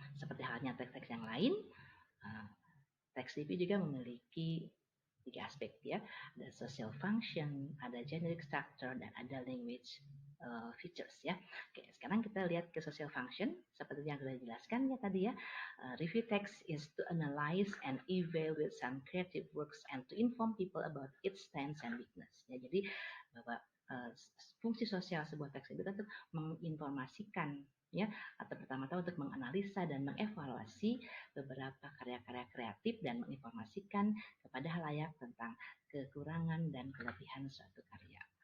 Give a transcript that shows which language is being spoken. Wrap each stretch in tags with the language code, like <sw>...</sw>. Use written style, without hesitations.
<id>Seperti halnya teks-teks yang lain, teks review juga memiliki 3 aspek ya. Ada social function, ada generic structure, dan ada language features ya. Oke, sekarang kita lihat ke social function seperti yang sudah dijelaskan ya tadi ya.</id> <en>Review text is to analyze and evaluate some creative works and to inform people about its strengths and weakness.</en> <id>Ya, jadi bahwa fungsi sosial sebuah teks itu untuk menginformasikan ya, atau pertama-tama untuk menganalisa dan mengevaluasi beberapa karya-karya kreatif dan menginformasikan kepada halayak tentang kekurangan dan kelebihan suatu karya.</id>